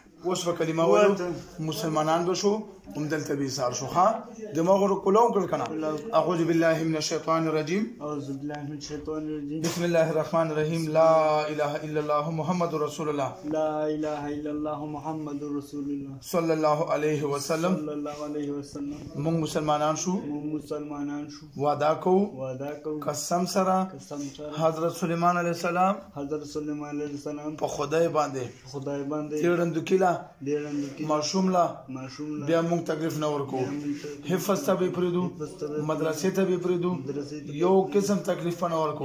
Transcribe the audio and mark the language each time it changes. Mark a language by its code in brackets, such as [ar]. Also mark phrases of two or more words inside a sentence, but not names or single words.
[ps] اوس په کلمه وایو مسلمانان به شو هم دلته به ایثار شو ها دماغ ورو کولو کړ کنه [ar] اعوذ بالله من الشیطان الرجیم أعوذ بالله من الشيطان الرجيم بسم الله الرحمن الرحیم لا اله الا الله محمد رسول الله لا إله إلا الله محمد رسول الله صلی الله علیه وسلم صلى الله عليه وسلم [ps] موږ مسلمانان شو مسلمانان شو وعده کو وعده کو قسم سره قسم سره حضرت سلیمان علیه السلام حضرت سلیمان علیه السلام په خدای باندې خدای باندې تیرند کیلا ډېرند کې ماشوم لا معصوم بیا موږ تکلیف نه ورکو حفظ ته به پریدو مدرسې ته به پریدو یو قسم تکلیف نه ورکو